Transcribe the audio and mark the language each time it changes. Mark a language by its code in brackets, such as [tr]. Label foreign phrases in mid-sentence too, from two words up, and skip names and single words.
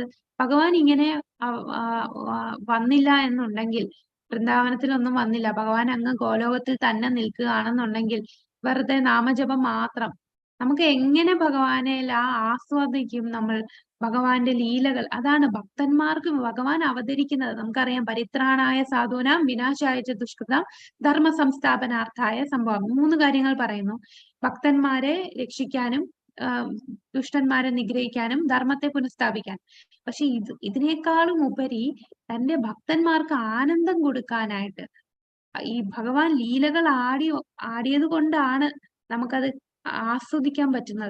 [ml] ഭഗവാൻ ഇങ്ങനെ വന്നില്ല എന്നുണ്ടെങ്കിൽ, വൃന്ദാവനത്തിലൊന്നും വന്നില്ല, ഭഗവാൻ അങ്ങ് ഗോലോകത്തിൽ തന്നെ നിൽക്കുകയാണെന്നുണ്ടെങ്കിൽ വെറുതെ നാമജപം മാത്രം, നമുക്ക് എങ്ങനെ ഭഗവാനെ ആസ്വദിക്കും നമ്മൾ? ഭഗവാന്റെ ലീലകൾ അതാണ് ഭക്തന്മാർക്ക് ഭഗവാൻ അവതരിക്കുന്നത്. നമുക്കറിയാം, [sa] പരിത്രാണായ സാധൂനാം വിനാശായ ച ദുഷ്കൃതാം ധർമ്മ സംസ്ഥാപനാർത്ഥായ സംഭവം. [ml] 3 കാര്യങ്ങൾ പറയുന്നു. ഭക്തന്മാരെ രക്ഷിക്കാനും ദുഷ്ടന്മാരെ നിഗ്രഹിക്കാനും ധർമ്മത്തെ പുനഃസ്ഥാപിക്കാനും. പക്ഷെ ഇതിനേക്കാളും ഉപരി തന്റെ ഭക്തന്മാർക്ക് ആനന്ദം കൊടുക്കാനായിട്ട് ഈ ഭഗവാൻ ലീലകൾ ആടിയത് കൊണ്ടാണ് നമുക്കത് ആസ്വദിക്കാൻ പറ്റുന്നത്.